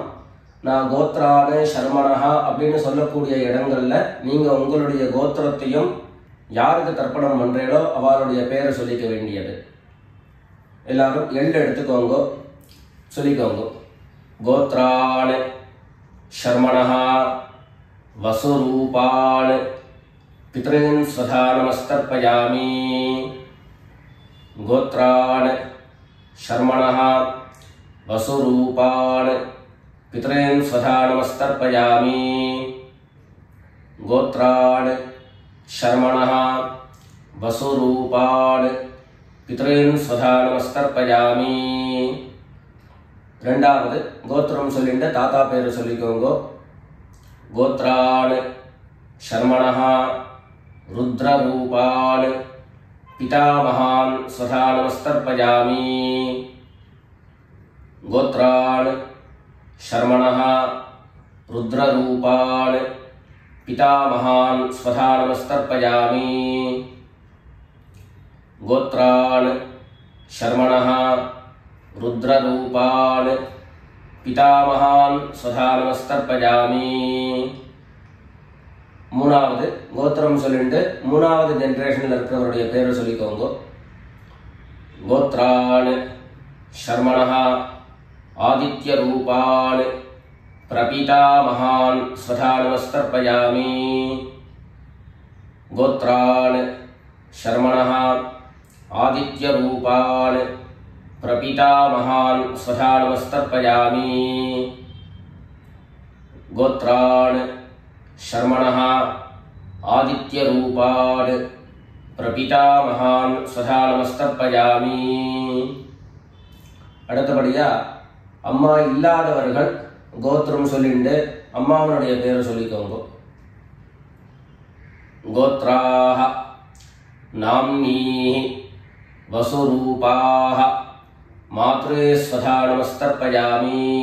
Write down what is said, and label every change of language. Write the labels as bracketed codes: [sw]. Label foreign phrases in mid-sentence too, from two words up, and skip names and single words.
[ta] நான் [sa] गोत्रान शर्मणः [ta] அப்படின்னு சொல்லக்கூடிய இடங்கள்ல நீங்க உங்களுடைய கோத்திரத்தையும் யாருக்கு தர்ப்பணம் பண்றீங்களோ அவளுடைய பேரை சொல்லிக்க வேண்டியது. எல்லாரும் எள்ளு எடுத்துக்கோங்க, சொல்லிக்கோங்க. [sa] गोत्रान शर्मणः वसुरूपान् पितॄन् स्वधा नमस्तर्पयामि. गोत्रान् शर्मणः वसुरूपान् पितॄन् स्वधा नमस्तर्पयामि. गोत्रान् शर्मणः वसुरूपान् पितॄन् स्वधा नमस्तर्पयामि. [ta] ரெண்டாவது கோத்திரம் சொல்லிட்டு தாத்தா பேரு சொல்லிக்கோங்க. [sa] गोत्रान् शर्मणः रुद्ररूपान् पितामहान् स्वधा नमस्तर्पयामि. गोत्रान् शर्मणः रुद्ररूपान् पितामहान् स्वधा नमस्तर्पयामि. गोत्रान् शर्मणः रुद्ररूपान् पितामहान् स्वधा नमस्तर्पयामि. [ta] மூணாவது கோத்திரம் சொல்லிட்டு மூணாவது ஜென்ரேஷனில் இருக்கிறவருடைய பேரை சொல்லிக்கோங்க. [sa] गोत्रान् शर्मणः आदित्य रूपान् प्रपितामहान् स्वधा नमस्तर्पयामि. गोत्रान् शर्मणः आदित्य रूपान् प्रपितामहान् स्वधा नमस्तर्पयामि. गोत्रान् शर्मणः आदित्य रूपान् प्रपितामहान् स्वधा नमस्तर्पयामि. [ta] அடுத்தபடியா அம்மா இல்லாதவர்கள் கோத்திரம் சொல்லிட்டு அம்மாவனுடைய பேரை சொல்லிக்கோங்க. [sa] गोत्राः नाम्नीः वसुरूपाः मात्रे स्वधा नमस्तर्पयामि.